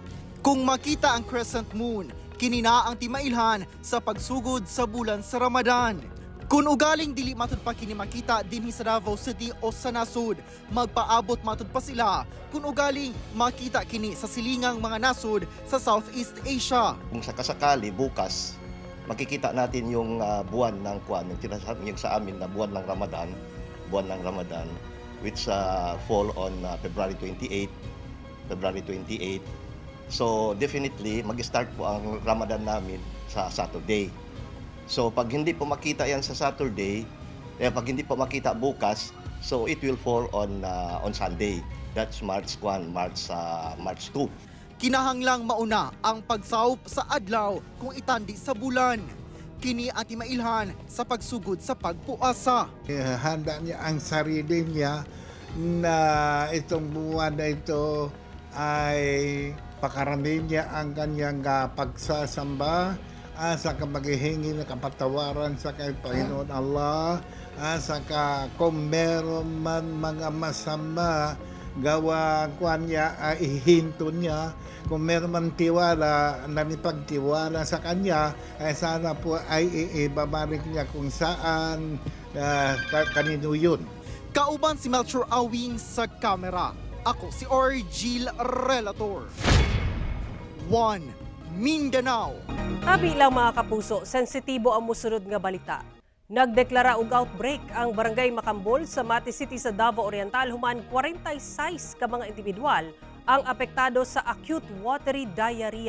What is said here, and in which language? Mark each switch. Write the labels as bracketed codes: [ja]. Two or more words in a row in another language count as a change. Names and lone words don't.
[ceb] Kung makita ang crescent moon, kini na ang timailhan sa pagsugod sa bulan sa Ramadan. Kung ugaling dili matud pa kini makita dinhi sa Davao City o sa nasud, magpaabot matud pa sila kung ugaling makita kini sa silingang mga nasud sa Southeast Asia. [tl] Kung sakasakali bukas makikita natin yung buwan ng yung sa amin na buwan ng Ramadan [en] which fall on February 28. [tl] So definitely mag-start po ang Ramadan namin sa Saturday. So pag hindi po makita yan sa Saturday, pag hindi po makita bukas, [en] so it will fall on Sunday. That's March 2. [ceb] Kinahanglang mauna ang pagsawop sa adlaw kung itandi sa bulan. Kini ang timailhan sa pagsugod sa pagpuasa. [tl] Handa niya ang sarili niya na itong buwan na ito ay pakarami niya ang kanyang pagsasamba sa maghihingi ng kapatawaran sa kay Panginoon Allah sa kung meron man mga masama gawa niya ihinto niya, kung meron man tiwala nanipagtiwala sa kanya ay sana po ay ibabalik niya kung saan kanino yun. [ceb] Kauban si Melchor Awing sa kamera. Ako si Argil Relator. 1 Mindanao. Tabi lang mga kapuso, sensitibo ang musunod nga balita. Nagdeklara og outbreak ang Barangay Macambol sa Mati City sa Davao Oriental human 46 ka mga individual ang apektado sa [en] acute watery diarrhea.